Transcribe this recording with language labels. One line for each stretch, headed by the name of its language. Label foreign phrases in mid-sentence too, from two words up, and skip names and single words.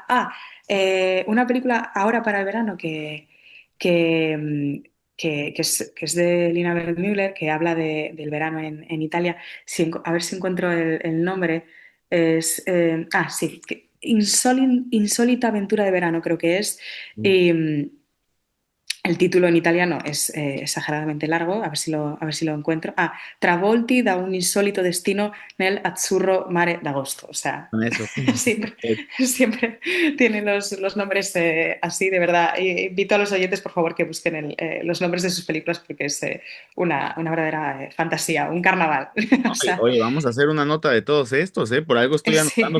Spanish: Una película ahora para el verano que, mm, que es de Lina Wertmüller, que habla del verano en Italia. A ver si encuentro el nombre. Sí, Insólita aventura de verano, creo que es. Y, el título en italiano es exageradamente largo, a ver si lo encuentro. Travolti da un insólito destino nel azzurro mare d'agosto. O sea, Con eso. siempre, siempre tienen los nombres así, de verdad. Invito a los oyentes, por favor, que busquen los nombres de sus películas, porque es una verdadera fantasía, un carnaval. O Oye, sea, oye, vamos a hacer una nota de todos estos, ¿eh? Por algo estoy anotando